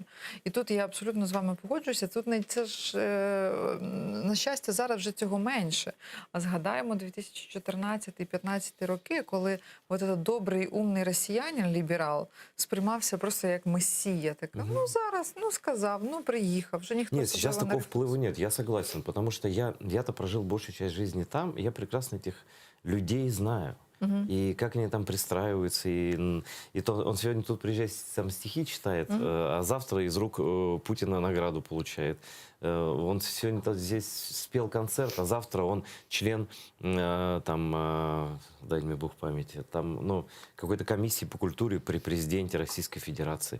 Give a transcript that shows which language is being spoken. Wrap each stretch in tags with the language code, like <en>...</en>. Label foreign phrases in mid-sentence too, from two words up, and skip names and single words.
<uk>І тут я абсолютно з вами погоджуюся. Тут це ж, на щастя, зараз вже цього менше. А згадаємо 2014-2015 роки, коли от этот добрий, умний росіянин, ліберал, сприймався просто як месія. Так, ну зараз, ну сказав, ну приїхав, вже ніхто...</uk> <ru>Нет, сейчас такого впливу нет, я согласен, потому что я-то прожил большую часть жизни там, и я прекрасно этих людей знаю. И как они там пристраиваются, и то он сегодня тут приезжает, там стихи читает, а завтра из рук Путина награду получает. Он сегодня здесь спел концерт, а завтра он член, там, дай мне Бог памяти, там, ну, какой-то комиссии по культуре при президенте Российской Федерации.</ru>